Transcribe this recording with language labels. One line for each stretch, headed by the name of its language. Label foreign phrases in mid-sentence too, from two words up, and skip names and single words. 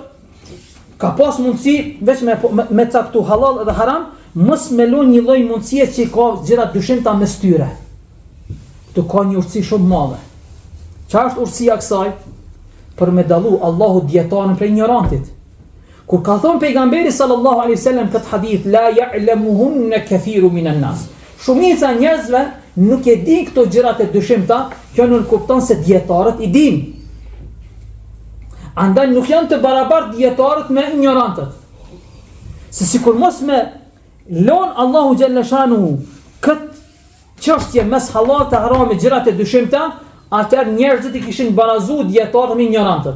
Albanian: Ka pas mundësi veç me caktu halal dhe haram, mos me lën një lloj mundësie që ka gjëra dyshimta mes tyre. Të ka një urtësi shumë madhe. Çfarë është urtësia kësaj? Për me dallu Allahu dietarën prej ignorantit. Kur ka thonë pejgamberi
Arabic: صلى الله عليه وسلم
Albanian: këtë hadith,
Arabic: لا يعلمهن كثير من الناس.
Albanian: Shumica njerëzve nuk e din këto gjërat e dyshimta, kjo nuk kupton se dietarët i din. Andaj nuk janë të barabartë dietarët me ignorantët. Se sikur mos me lon Allahu
Arabic: جل شأنه
Albanian: këtë çështje mes halal të haram e gjërat e dyshimta, atëherë njerëzit i kishin barazu dietarët me ignorantët.